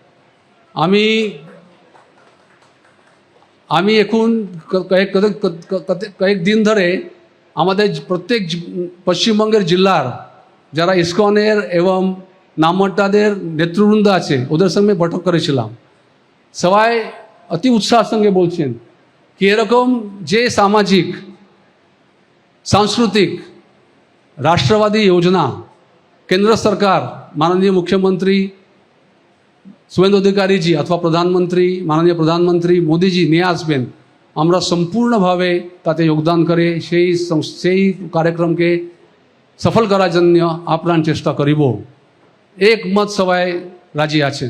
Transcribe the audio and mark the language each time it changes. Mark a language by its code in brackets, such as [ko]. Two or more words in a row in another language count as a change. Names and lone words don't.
[bn] আমি এখন কয়েকদিন ধরে আমাদের প্রত্যেক পশ্চিমবঙ্গের জেলার যারা ইসকনের এবং নামমাত্রাদের নেতৃবৃন্দ আছে ওদের সঙ্গে বৈঠক করেছিলাম। সবাই অতি উৎসাহের সঙ্গে বলছেন কি এরকম যে সামাজিক সাংস্কৃতিক রাষ্ট্রবাদী যোজনা কেন্দ্র সরকার মাননীয় মুখ্যমন্ত্রী শুভেন্দু অধিকারীজি অথবা প্রধানমন্ত্রী মাননীয় প্রধানমন্ত্রী মোদিজি নিয়ে আসবেন, আমরা সম্পূর্ণভাবে তাতে যোগদান করে সেই কার্যক্রমকে সফল করার জন্য আপ্রাণ চেষ্টা করিব। একমত সবাই রাজি আছেন।